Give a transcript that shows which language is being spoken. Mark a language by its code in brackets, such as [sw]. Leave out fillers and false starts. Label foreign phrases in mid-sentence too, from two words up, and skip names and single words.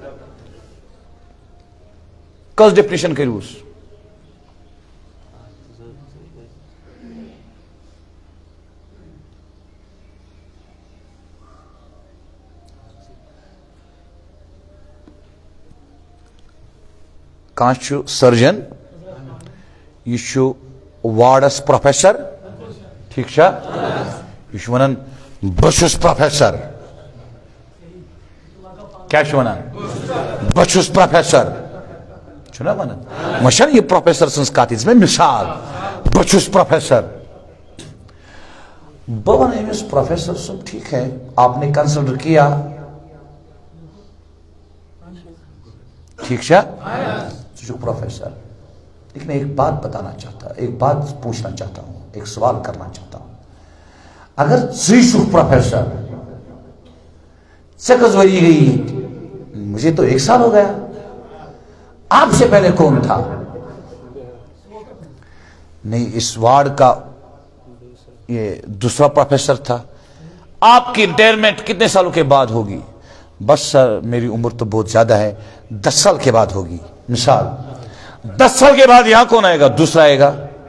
[ks] کس ڈیفنیشن کٔرۍہوٗس کانٛہہ چھُ سرجن یہ چھُ وارڈس پروفیسر ٹھیک چھا یہ چھُ ونان بہٕ چھُس پروفیسر کیا چھُ ونان بہٕ چھُس پروفیسر چھُنا ونان وۄنۍ چھَنہٕ یہِ پروفیسر سٕنٛز کتھ یہِ دِژ مےٚ مثال بہٕ چھُس پروفیسر بہٕ ونہٕ أمِس پروفیسر صٲب [ur] ٹھیک ہے آپ نے کنسیڈر کیا [ks] ٹھیک چھا ژٕ چھُکھ پروفیسر [ur] لیکن ایک بات بتانا چاہتا ایک بات پوچھنا چاہتا ہوں ایک سوال کرنا چاہتا ہوں [ks] اگر ژٕ چھُکھ پروفیسر ژےٚ کٔژ ؤری [ur] گئی مجھے تو 1 سال ہو گیا آپ سے پہلے کون تھا نہیں اس وارڈ کا یہ دوسرا پروفیسر تھا آپ کی ریٹائرمنٹ کتنے سالوں کے بعد ہوگی بس سر میری عمر تو بہت زیادہ ہے 10 سال کے بعد ہوگی مثال 10 سال کے بعد یہاں کون آئے گا دوسرا آئے گا